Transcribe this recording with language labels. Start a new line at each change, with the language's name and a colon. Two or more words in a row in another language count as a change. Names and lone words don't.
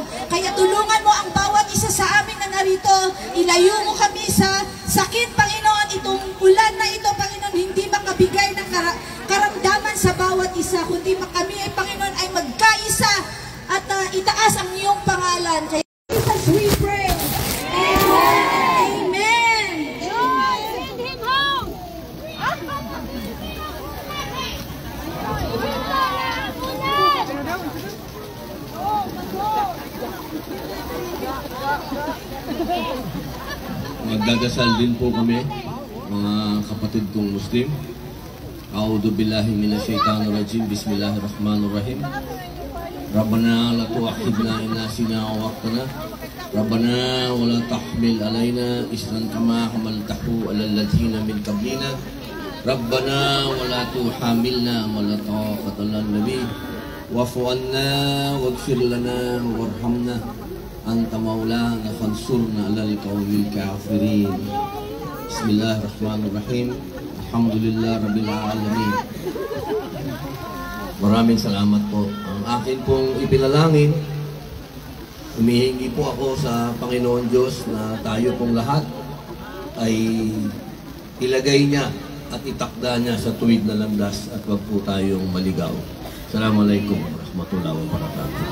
Filipino: Kaya tulungan mo ang bawat isa sa amin na narito. Ilayo mo kami sa sakit, Panginoon. Itong ulan na ito, Panginoon, hindi makabigay ng karamdaman sa bawat isa, kundi kami ay Panginoon ay magkaisa at itaas ang iyong pangalan.
English: Kaya Jesus we pray. Amen. Amen. Send him home.
Filipino: Magdadasal din po kami, mga kapatid kong Muslim.
Arabic: أعوذ بالله من الشيطان الرجيم. بسم الله الرحمن الرحيم. ربنا لا تؤاخذنا إن نسينا أو أخطأنا. ربنا ولا تحمل علينا إصرا كما حملته على الذين من قبلنا. ربنا ولا تحملنا ما لا طاقة لنا به. واعف عنا واغفر لنا وارحمنا. أنت مولانا فانصرنا على القوم الكافرين. بسم الله الرحمن الرحيم. الحمد لله رب العالمين.
Filipino: Maraming salamat po. Ang akin pong ipinalangin, humihingi po ako sa Panginoon Diyos na tayo pong lahat ay ilagay niya at itakda niya sa tuwid na landas at wag po tayong maligaw.
Arabic: السلام عليكم ورحمة الله وبركاته.